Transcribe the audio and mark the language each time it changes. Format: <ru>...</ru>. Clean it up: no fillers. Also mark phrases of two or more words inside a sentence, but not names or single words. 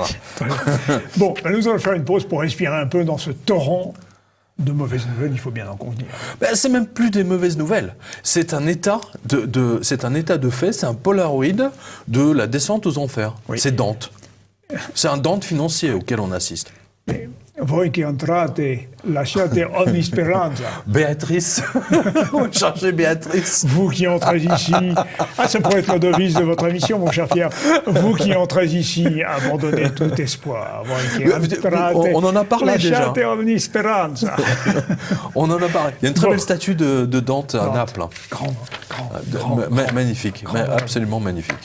<fr>Bon, nous allons faire une pause pour respirer un peu dans ce torrent de mauvaises nouvelles, il faut bien en convenir. C'est même plus des mauvaises nouvelles. C'est un état c'est un état de fait, c'est un Polaroid de la descente aux enfers. Oui. C'est Dante. C'est un Dante financier auquel on assiste.</fr> <it>Voi qui entrate, lasciate ogni speranza.</it> <fr>Béatrice. Vous cherchez Béatrice. Vous qui entrez ici. Ça pourrait être la devise de votre émission, mon cher Pierre. Vous qui entrez ici, abandonnez tout espoir.</fr> <it>Voi qui entrate,</it> <fr>on en a parlé déjà.</fr> <it>Lasciate ogni speranza.</it> <fr>On en a parlé. Il y a une très belle statue de Dante à Naples. Grand. Magnifique. Absolument magnifique.</fr>